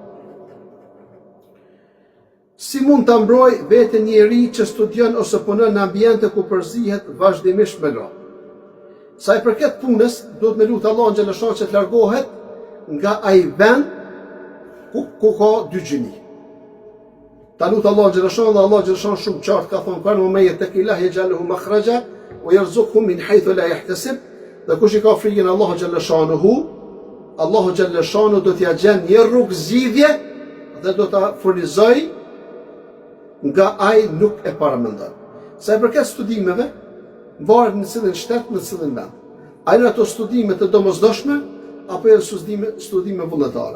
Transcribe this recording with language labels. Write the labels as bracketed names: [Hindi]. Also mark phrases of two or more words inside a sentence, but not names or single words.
[Albanian] Si mund të mbroj veten njeri që studion ose punon në ambiente ku përzihet vazhdimisht me gra? Sa i përket punës, duhet me lutë Allahun xhaleshanu që të largohet nga ai vend ku ka dy gjini. Ta lutë Allahun xhaleshanu dhe Allahu xhaleshanu shumë qartë ka thonë kanë me [Arabic] يتق الله يجعل له مخرجا ويرزقه من حيث لا يحتسب. [Albanian] Dhe kush i ka frikën Allahu xhaleshanu, Allahu xhaleshanu do t'ia gjen një rrugë zgjidhje dhe do ta furnizoj nga ai nuk e paramendon. Sa i përket studimeve, varet në cilin shtet, në cilin vend. A janë ato studime të domosdoshme apo janë studime vullnetare?